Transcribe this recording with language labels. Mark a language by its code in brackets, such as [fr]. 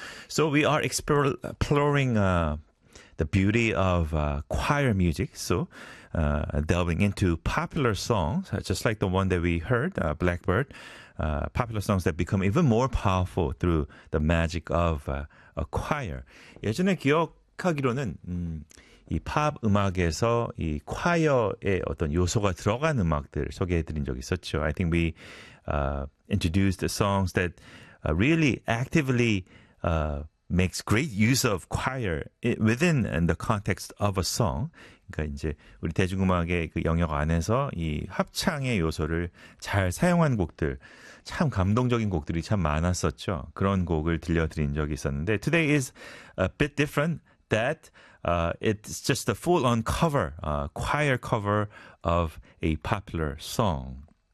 [en] So we are exploring the beauty of choir music. So delving into popular songs, just like the one that we heard, Blackbird, popular songs that become even more powerful through the magic of a choir. [ko] 예전에 기억하기로는 이 팝 음악에서 이 콰이어의 어떤 요소가 들어간 음악들을 소개해드린 적이 있었죠. [en] I think we introduced the songs that really actively makes great use of choir within and the context of a song. [ko] 그러니까 이제 우리 대중음악의 그 영역 안에서 이 합창의 요소를 잘 사용한 곡들, 참 감동적인 곡들이 참 많았었죠. 그런 곡을 들려드린 적이 있었는데 [en] Today is a bit different that it's just a full-on cover, choir cover of a popular song.